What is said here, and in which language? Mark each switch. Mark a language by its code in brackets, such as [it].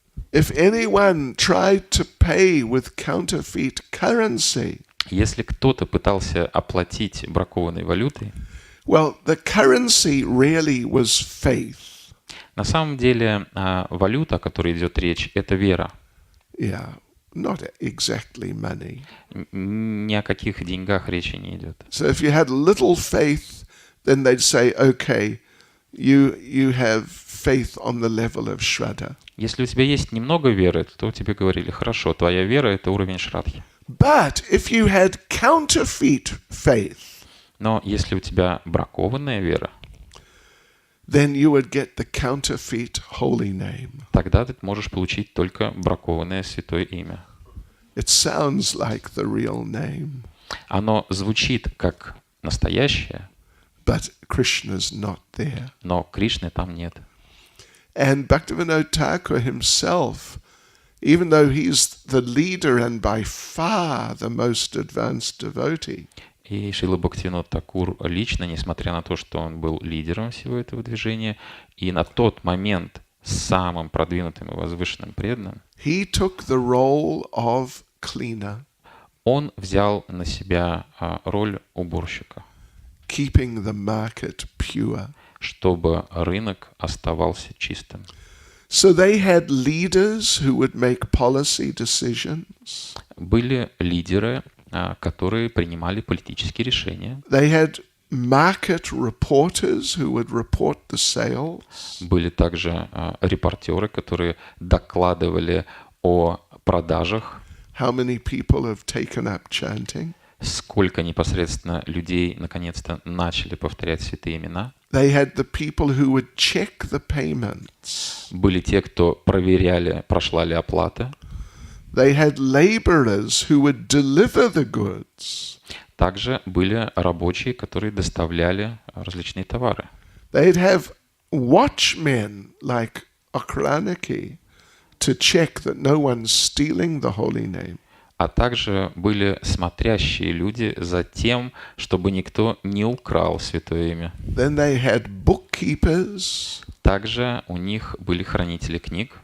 [en] If anyone tried to pay with counterfeit currency, [ru] если кто-то пытался оплатить бракованной валютой, [en] well, the currency really was faith. [ru] На самом деле валюта, о которой идет речь, это вера. [en] Yeah, not exactly money. [ru] Ни о каких деньгах речи не идет. [en] So if you had little faith, then they'd say, okay, you have faith on the level of Shraddha. [ru] Если у тебя есть немного веры, то тебе говорили, хорошо, твоя вера — это уровень Шрадхи. [en] But if you had counterfeit faith, [ru] но если у тебя бракованная вера, [en] then you would get the counterfeit holy name. [ru] тогда ты можешь получить только бракованное святое имя. [en] It sounds like the real name. [ru] Оно звучит как настоящее, [en] but Krishna's not there. [ru] Но Кришны там нет. [en] And Bhaktivinoda Thakur himself, even though he's the leader and by far the most advanced devotee, [ru] и Шрила Бхактивинода Тхакур лично, несмотря на то, что он был лидером всего этого движения, и на тот момент самым продвинутым и возвышенным преданным, [en] he took the role of cleaner. [ru] Он взял на себя роль уборщика, [en] keeping the market pure. [ru] Чтобы рынок оставался чистым. [en] So they had leaders who would make policy decisions. [ru] Были лидеры, которые принимали политические решения. [en] They had market reporters who would report the sales. [ru] Были также репортеры, которые докладывали о продажах. [en] How many people have taken up chanting? [ru] Сколько непосредственно людей наконец-то начали повторять святые имена. [en] They had the people who would check the payments. [ru] Были те, кто проверяли, прошла ли оплата. [en] They had laborers who would deliver the goods. [ru] Также были рабочие, которые доставляли различные товары. [en] They'd have watchmen like Akraniki to check that no one's stealing the holy name. [ru] А также были смотрящие люди за тем, чтобы никто не украл святое имя. [en] Then they had bookkeepers. [ru] Также у них были хранители книг,